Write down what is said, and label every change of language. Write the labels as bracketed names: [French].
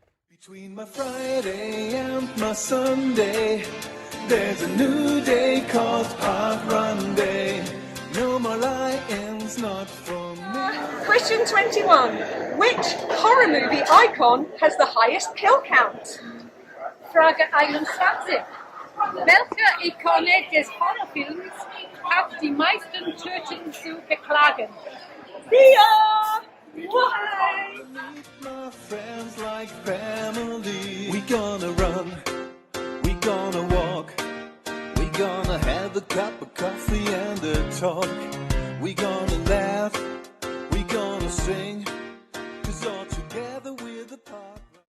[English] Between my Friday and my Sunday, there's a new day called Parkrun Day. No more lions, not for me. Question 21. Which horror movie icon has the highest kill count? [German] Frage 21. Welche Ikone des Horrorfilms hat die meisten Töten zu beklagen? [English] Ria! Why? Meet my friends like family. We gonna run, we gonna walk, we gonna have a cup of coffee and a talk. We gonna laugh, we gonna sing, 'cause all together we're the park.